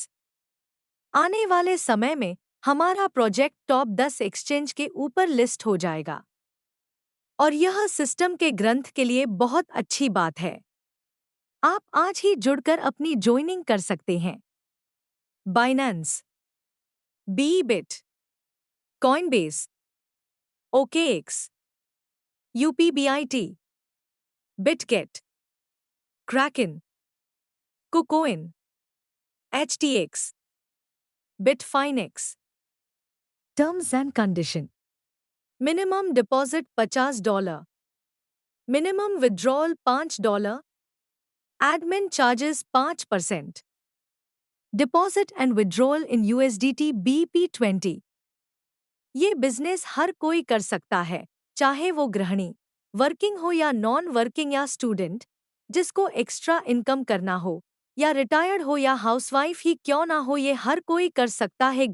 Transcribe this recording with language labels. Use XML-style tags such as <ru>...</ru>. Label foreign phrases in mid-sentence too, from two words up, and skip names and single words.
<hi>आने वाले समय में हमारा प्रोजेक्ट</hi> <en>top 10 exchange</en> <hi>के ऊपर लिस्ट हो जाएगा और यह सिस्टम के ग्रंथ के लिए बहुत अच्छी बात है। आप आज ही जुड़कर अपनी ज्वाइनिंग कर सकते हैं। बाइनेंस, बीबिट, कॉइनबेस, OKX, UPBIT, बिटगेट, Kraken, KuCoin, HTX, Bitfinex।</hi> <en>Terms and condition: Minimum deposit $50, minimum withdrawal $5, admin charges 5%, deposit and withdrawal in USDT BP20।</en> <hi>ये बिजनेस हर कोई कर सकता है, चाहे वो गृहिणी, वर्किंग हो या</hi> <en>non working</en> <hi>या स्टूडेंट, जिसको</hi> <en>extra income</en> <hi>करना हो, या रिटायर्ड हो या हाउसवाइफ ही क्यों ना हो, ये हर कोई कर सकता है।</hi>